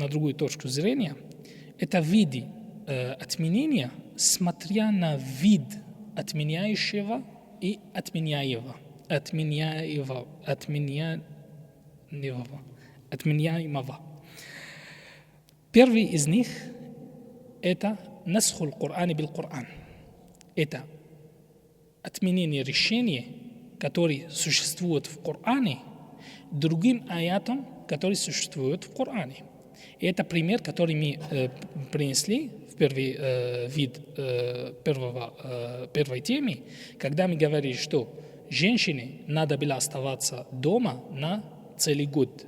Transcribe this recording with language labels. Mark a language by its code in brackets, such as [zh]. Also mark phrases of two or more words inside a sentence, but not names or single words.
[ru] Это виды отменения, смотря на вид отменяющего и отменяемого. Первый из них – это [ar] نسخ القرآن بالقرآن. [ru] Это отменение решения, которые существуют в Коране, другим аятам, которые существуют в Коране. И это пример, который мы принесли в первый вид первой темы, когда мы говорили, что женщине надо было оставаться дома на целый год.